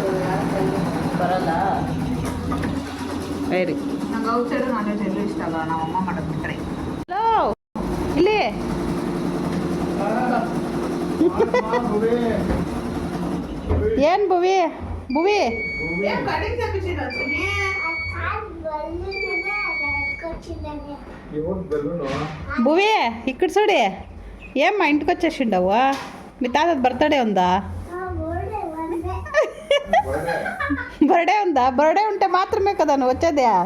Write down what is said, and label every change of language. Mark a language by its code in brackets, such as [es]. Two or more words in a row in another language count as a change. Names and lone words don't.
[kn] ಬರಲ್ಲ. ವೆರಿ ನಂಗೆ [en] outside non veg [kn] ಎಲ್ಲೂ ಇಷ್ಟ ಅಲ್ಲ, ನಮ್ಮಮ್ಮ ಮಾಡೋದು ಬಿಟ್ಟರೆ. ಹಲೋ, ಇಲ್ಲಿ ಏನು ಭುವಿ ಭುವಿ [te] భువి ఇక్కడ చూడే ఏం మా ఇంటికి వచ్చేసిండవు మీ తాత బర్త్డే ఉందా బర్త్డే ఉందా బర్త్డే ఉంటే మాత్రమే కదా నువ్వు వచ్చేది